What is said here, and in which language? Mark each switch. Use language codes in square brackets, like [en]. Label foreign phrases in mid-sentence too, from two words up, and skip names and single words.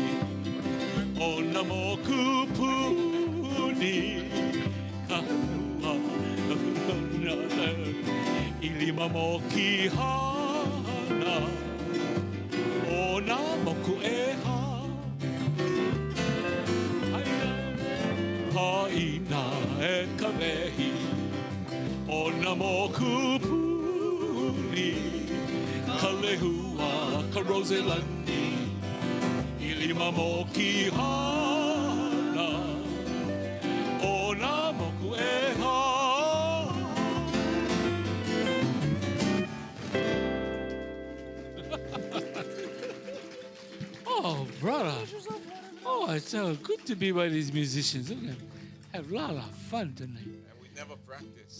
[haw] o na mokupuni ka hua na i lima moki hana o na moku e ha haina e ka wehi o na mokupuni ka lehua ka roselani i lima moki hana o na moku e ha. [en] Oh, brother. Oh, it's so good to be by these musicians. We're gonna have a lot of fun tonight. And we never practice.